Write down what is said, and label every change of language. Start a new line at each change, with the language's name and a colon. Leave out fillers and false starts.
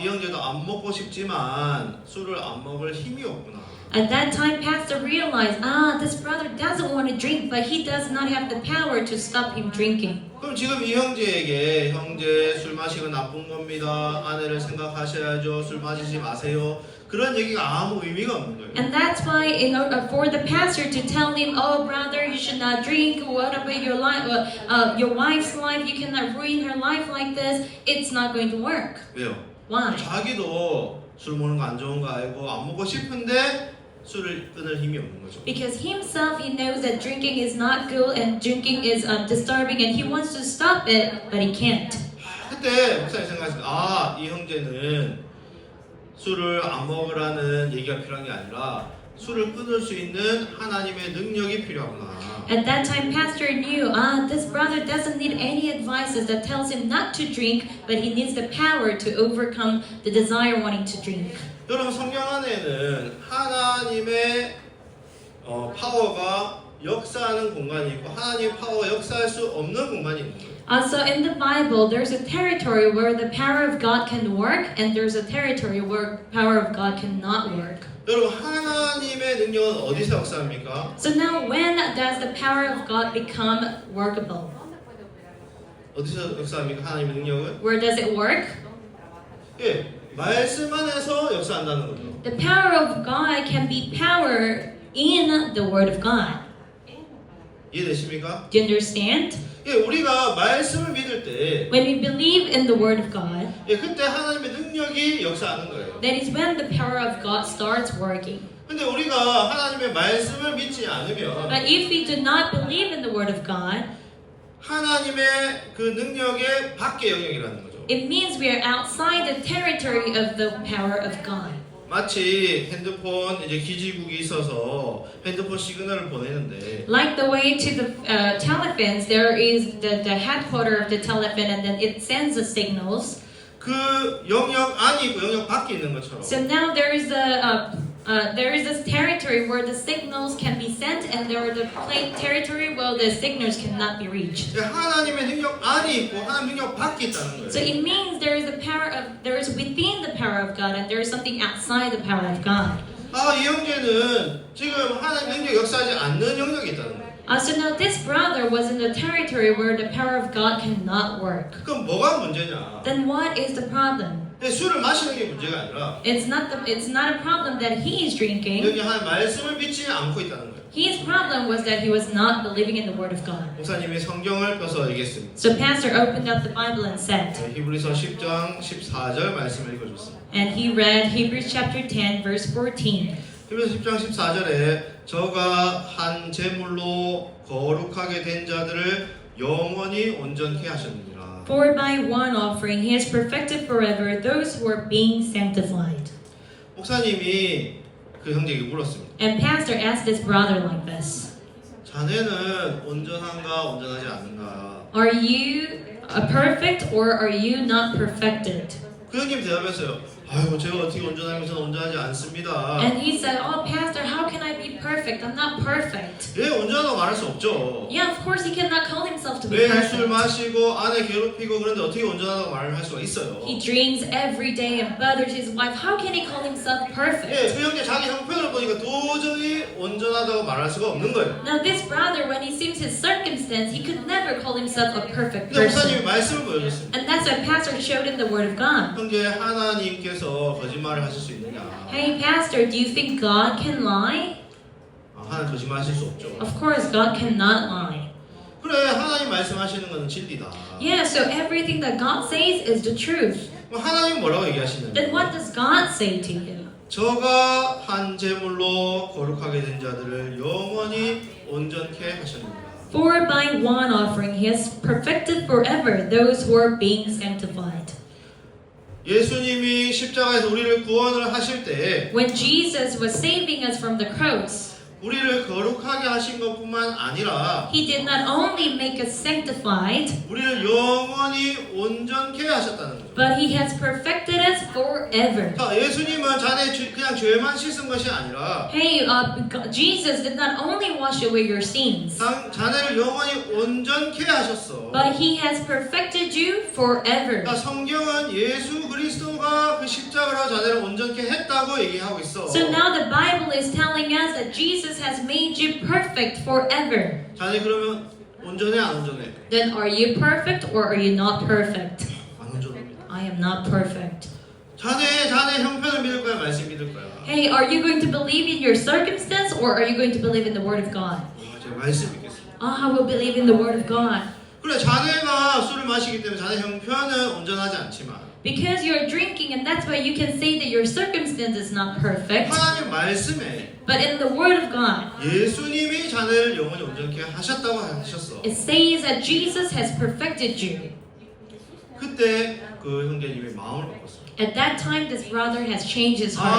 Korean: 이 형제도 안 먹고 싶지만 술을 안 먹을 힘이 없구나.
English: At that time, Pastor realized, this brother doesn't want to drink, but he does not have the power to stop him drinking.
Korean: 그럼 지금 이 형제에게 형제 술 마시면 나쁜 겁니다. 아내를 생각하셔야죠. 술 마시지 마세요. 그런 얘기가 아무 의미가 없는 거예요.
English: And that's why, in order for the pastor to tell him, oh brother, you should not drink. What about your life, your wife's life? You cannot ruin her life like this. It's not going to work.
Korean: 왜요?
English: Why?
Korean: 자기도 술 먹는 거 안 좋은 거 알고 안 먹고 싶은데 술을 끊을 힘이 없는 거죠.
English: Because himself, he knows that drinking is not good and drinking is disturbing, and he wants to stop it, but he can't.
Korean: 그때 그때 목사님 생각했어요. 아, 이 형제는 술을 안 먹으라는 얘기가 필요한 게 아니라 술을 끊을 수 있는 하나님의 능력이 필요하구나.
English: At that time, Pastor knew, this brother doesn't need any advices that tells him not to drink, but he needs the power to overcome the desire wanting to drink.
Korean: 여러분 성경 안에는 하나님의 파워가 역사하는 공간이 있고 하나님의 파워가 역사할 수 없는 공간이 있는 거예요.
English: So in the Bible, there's a territory where the power of God can work, and there's a territory where power of God cannot work.
Korean: 여러분 하나님의 능력은 어디서 역사합니까?
English: So now, when does the power of God become workable?
Korean: 어디서 역사합니까? 하나님의 능력은?
English: Where does it work?
Korean: 예, 말씀 안에서 역사한다는 거죠.
English: The power of God can be power in the Word of God.
Korean: 이해되십니까?
English: Do you understand?
Korean: 예, 우리가 말씀을 믿을 때
English: When we believe in the Word of God,
Korean: 예, 그때 하나님의 능력이 역사하는 거예요.
English: that is when the power of God starts working.
Korean: 근데 우리가 하나님의 말씀을 믿지 않으면
English: But if we do not believe in the Word of God,
Korean: 하나님의 그 능력의 밖의 영역이라는 거죠.
English: it means we are outside the territory of the power of God.
Korean: 마치 핸드폰 이제 기지국이 있어서 핸드폰 시그널을 보내는데
English: Like the way to the telephones, there is the headquarter of the telephone, and then it sends the signals.
Korean: 그 영역 안이 있고 영역 밖에 있는 것처럼
English: So now there is this territory where the signals can be sent, and there are the territory where the signals cannot be reached.
Korean: 하나님의 능력 안이 있고 하나님 능력 밖에 있다는
English: So
Korean: 거예요.
English: it means there is within the power of God, and there is something outside the power of God.
Korean: 아, 이 형제는 지금 하나님 능력 역사하지 않는 영역이 있다는 거예요.
English: So now this brother was in the territory where the power of God cannot work.
Korean: 그럼 뭐가 문제냐?
English: Then what is the problem?
Korean: 술을 마시는 게 문제가 아니라
English: It's not a problem that he is drinking.
Korean: 여기 하나님 말씀을 믿지 않고 있다는 거예요.
English: His problem was that he was not believing in the Word of God.
Korean: 목사님이 성경을 펴서 얘기했습니다.
English: So Pastor opened up the Bible and said,
Korean: 히브리서 10장 14절 말씀을 읽어줬습니다.
English: and he read Hebrews chapter 10, verse 14.
Korean: 히브리서 10장 14절에 저가 한 제물로 거룩하게 된 자들을 영원히 온전케 하셨느니라.
English: For by one offering he has perfected forever those who are being sanctified.
Korean: 목사님이 그 형제에게 물었습니다.
English: And Pastor asked this brother like this,
Korean: 자네는 온전한가 온전하지 않는가?
English: are you perfect or are you not perfected?
Korean: 그 형님이 대답했어요. 아이고 제가 어떻게 온전하면 저는 온전하지 않습니다.
English: And he said, oh Pastor, how can I be perfect? I'm not perfect.
Korean: 예, 온전하다고 말할 수 없죠.
English: Yeah, of course he cannot call himself to be
Korean: 매일 술
English: perfect.
Korean: 마시고 아내 괴롭히고 그런데 어떻게 온전하다고 말을 할 수가 있어요.
English: He drinks every day and bothers his wife. How can he call himself
Korean: 예,
English: perfect?
Korean: 그 형제 자기 형편을 보니까 도저히 온전하다고 말할 수가 없는 거예요.
English: Now this brother, when he sees his circumstance, he could never call himself a perfect
Korean: 근데 목사님이
English: person.
Korean: 말씀을 보여줬습니다.
English: And that's what Pastor showed in the Word of God.
Korean: 형제 하나님께서 거짓말을 하실 수 있느냐?
English: Hey Pastor, do you think God can lie?
Korean: 하나님 거짓말하실 수 없죠.
English: Of course, God cannot lie.
Korean: 그래, 하나님 말씀하시는 것은 진리다.
English: Yeah, so everything that God says is the truth.
Korean: 그럼 하나님 뭐라고 얘기하시는지?
English: Then what does God say to you?
Korean: 저가 한 제물로 거룩하게 된 자들을 영원히 온전케 하셨느니라.
English: For by one offering he has perfected forever those who are being sanctified.
Korean: 예수님이 십자가에서 우리를 구원을 하실 때
English: When Jesus was saving us from the cross,
Korean: 우리를 거룩하게 하신 것뿐만 아니라
English: he did not only make us sanctified,
Korean: 우리를 영원히 온전케 하셨다는 거죠.
English: but he has perfected us forever.
Korean: 자, 예수님은 그냥 죄만 씻은 것이 아니라
English: Hey, Jesus did not only wash away your sins,
Korean: 자네를 영원히 온전케 하셨어.
English: but he has perfected you forever.
Korean: 자, 성경은 예수 그리스도가 그 십자가로 자네를 온전케 했다고 얘기하고 있어.
English: So now the Bible is telling us that Jesus has made you perfect forever.
Korean: 자네 그러면 온전해 안 온전해?
English: Then are you perfect or are you not perfect?
Korean: 안 온전합니다.
English: I am not perfect.
Korean: 자네 형편을 믿을 거야, 말씀 믿을 거야.
English: Hey, are you going to believe in your circumstance or are you going to believe in the Word of God?
Korean: 제가 말씀 믿겠습니다.
English: I will believe in the Word of God.
Korean: 그래, 자네가 술을 마시기 때문에 자네 형편은 온전하지 않지만
English: Because you're drinking and that's why you can say that your circumstance is not perfect.
Korean: 하나님 말씀에
English: But in the Word of God,
Korean: 예수님이 자네를 영원히 온전케 하셨다고 하셨어.
English: it says that Jesus has perfected you.
Korean: 그때 그 형제님이 마음을 바꿨어요.
English: At that time, this brother has changed his heart.